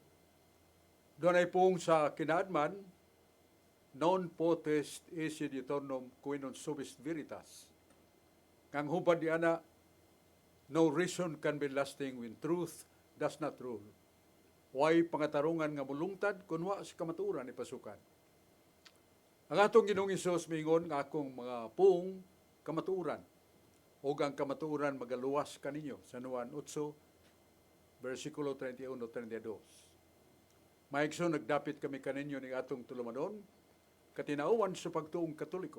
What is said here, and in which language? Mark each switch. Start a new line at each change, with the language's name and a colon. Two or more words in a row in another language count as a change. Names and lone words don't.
Cebuano: Doon ay pong sa kinaadman,
Latin: non potest esse aeternum qui non subis veritas.
Cebuano: Kang hubad di ana,
English: no reason can be lasting when truth does not rule.
Cebuano: Way pangatarungan nga mulungtad kun wa sa kamatuoran ni pasukan. Ang atong Ginoong Hesus mingon nga akong mga puong kamatuoran o ang kamatuoran magaluwas kaninyo sa Juan 8, versikulo 31-32. Maigsoon nagdapit kami kaninyo ni atong tulumanon, katinauan sa pagtuong katoliko.